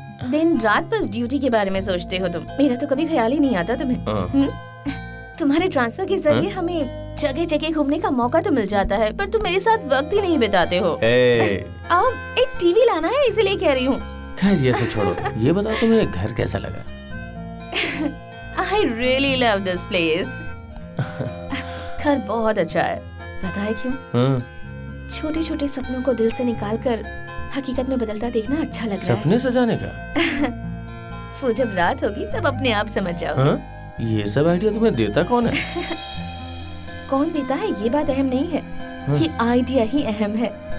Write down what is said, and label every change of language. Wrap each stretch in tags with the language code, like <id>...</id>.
<hi>दिन रात बस ड्यूटी के बारे में सोचते हो तुम। मेरा तो कभी ख्याल ही नहीं आता तुम्हें। तुम्हारे ट्रांसफर के जरिए हमें जगह जगह घूमने का मौका तो मिल जाता है, पर तुम मेरे साथ वक्त ही नहीं बिताते हो। अब एक टीवी लाना है इसलिए कह रही हूँ। खैर ये सब छोड़ो, ये बताओ तुम्हें घर कैसा लगा?</hi> <en>I really love this place.</en> <hi>घर बहुत अच्छा है। पता है क्यों? छोटे छोटे सपनों को दिल से निकाल कर हकीकत में बदलता देखना अच्छा लग रहा है। सपने सजाने का? वो जब रात होगी तब अपने आप समझ जाओ। ये सब आइडिया तुम्हें देता कौन है? कौन देता है ये बात अहम नहीं है, ये आइडिया ही अहम है।</hi>